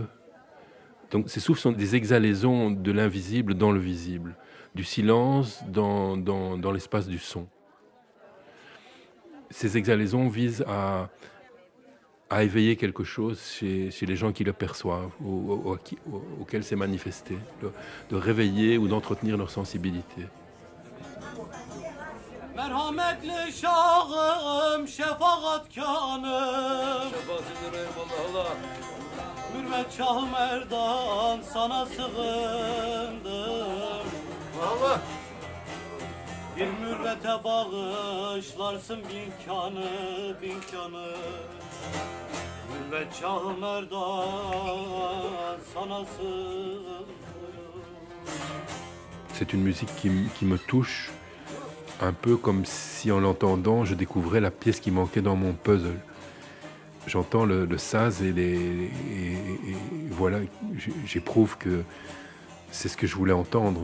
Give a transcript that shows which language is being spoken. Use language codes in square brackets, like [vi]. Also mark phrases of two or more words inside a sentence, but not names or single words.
[fr] Donc ces souffles sont des exhalaisons de l'invisible dans le visible, du silence dans l'espace du son. Ces exhalaisons visent à éveiller quelque chose chez les gens qui le perçoivent, auxquels c'est manifesté, de réveiller ou d'entretenir leur sensibilité. [tr] Merhametli şahım, şefaatkanım. Mürvet Şah Merdan, sana sığındım. Allah. Bir mürvete bağışlarsın bin kanı, bin kanı. Mürvet Şah Merdan, sana sığındım. [fr] C'est une musique qui me touche, un peu comme si en l'entendant, je découvrais la pièce qui manquait dans mon puzzle. J'entends le saz et voilà, j'éprouve que c'est ce que je voulais entendre.